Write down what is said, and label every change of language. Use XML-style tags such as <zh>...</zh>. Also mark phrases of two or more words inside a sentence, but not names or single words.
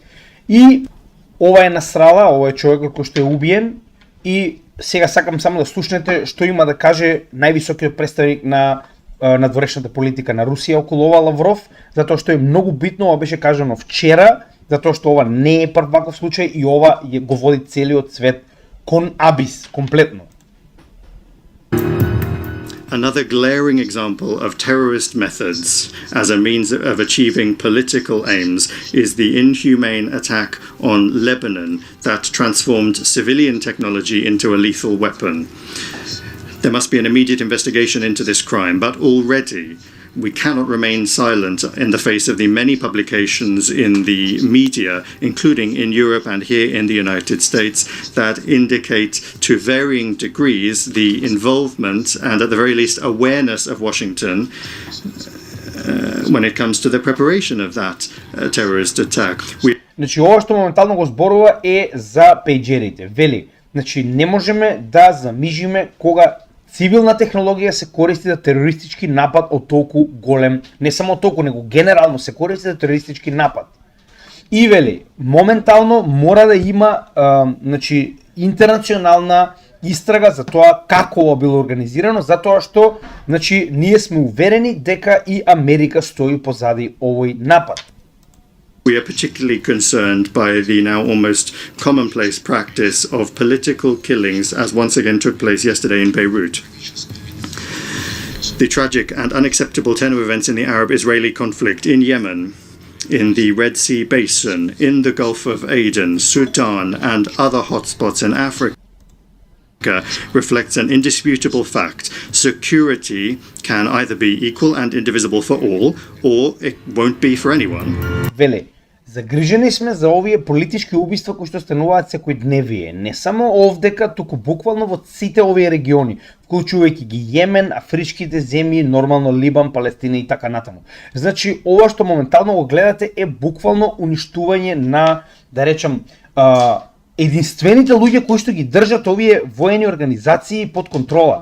<mk>И ова е Насрала, ова е човекот кој што е убиен и сега сакам само да слушнете што има да каже највисокиот представник на надворешната политика на Русија околу ова Лавров, затоа што е многу битно, ова беше кажано вчера, затоа што ова не е прв ваков случај и ова го води целиот свет кон абис, комплетно.</mk> <en>Another glaring example of terrorist methods as a means of achieving political aims is the inhumane attack on Lebanon that transformed civilian technology into a lethal weapon. There must be an immediate investigation into this crime, but already we cannot remain silent in the face of the many publications in the media, including in Europe and here in the United States, that indicate to varying degrees the involvement and at the very least awareness of Washington when it comes to the preparation of that terrorist attack.</en> <mk>Значи, ова што моментално го зборува е за пејџерите. Вели, значи, не можеме да замижиме кога цивилна технологија се користи за терористички напад од толку голем, не само толку, него генерално се користи за терористички напад. И вели, моментално мора да има значи, интернационална истрага за тоа како ова било организирано, затоа што значи, ние сме уверени дека и Америка стои позади овој напад.</mk> <en>We are particularly concerned by the now almost commonplace practice of political killings, as once again took place yesterday in Beirut. The tragic and unacceptable tenor of events in the Arab-Israeli conflict in Yemen, in the Red Sea Basin, in the Gulf of Aden, Sudan, and other hotspots in Africa reflects an indisputable fact. Security can either be equal and indivisible for all, or it won't be for anyone.</en> <mk>Веле, Загрижени сме за овие политички убиства кои што стануваат секојдневие, не само овдека, туку буквално во сите овие региони, вклучувајќи ги Јемен, афричките земји, нормално Либан, Палестина и така натаму. Значи, ова што моментално го гледате е буквално уништување на, да речам, единствените луѓе кои што ги држат овие воени организации под контрола.</mk>